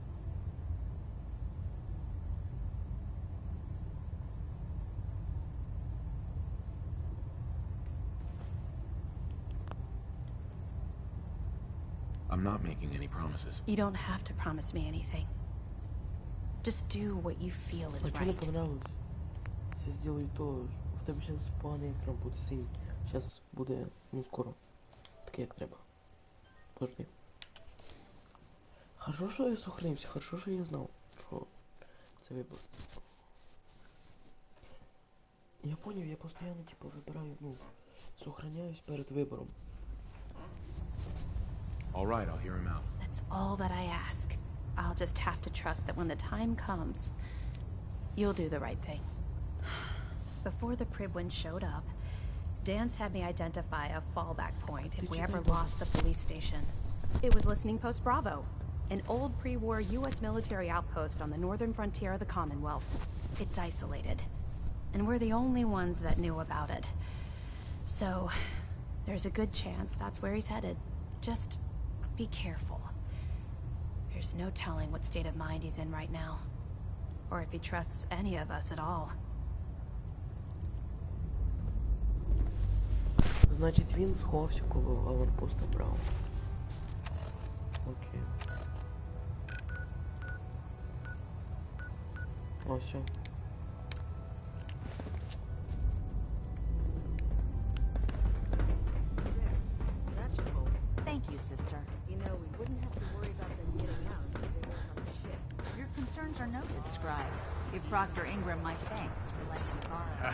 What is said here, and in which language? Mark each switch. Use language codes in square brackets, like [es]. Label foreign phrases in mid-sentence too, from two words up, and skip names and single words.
[en] I'm not making any promises. You don't have to promise me anything. Just do what you feel is right. [ru] Сейчас сделаю то, [uk] в тебе сейчас поганий екран буде синій. Зараз буде, ну, скоро. Таке, як треба. Подожди. Хорошо, що я сохранився, хорошо, що я знав, що це вибор. [ru] Я понял, я постоянно, типа, вибираю, ну, сохраняюсь перед вибором. [en] All right, I'll hear him out. That's all that I ask. I'll just have to trust that when the time comes, you'll do the right thing. Before the Pribwin showed up, Dan's had me identify a fallback point if we ever lost the police station. It was Listening Post Bravo, an old pre-war U.S. military outpost on the northern frontier of the Commonwealth. It's isolated, and we're the only ones that knew about it. So, there's a good chance that's where he's headed. Just be careful. There's no telling what state of mind he's in right now, or if he trusts any of us at all. [uk] Значить, він сховався коло аванпоста Браво. Окей. О, все. [en] Thank you, sister. You know, we wouldn't have to worry about them getting out if they weren't on the ship. Your concerns are noted, Scribe. Give Proctor Ingram my thanks for letting me borrow.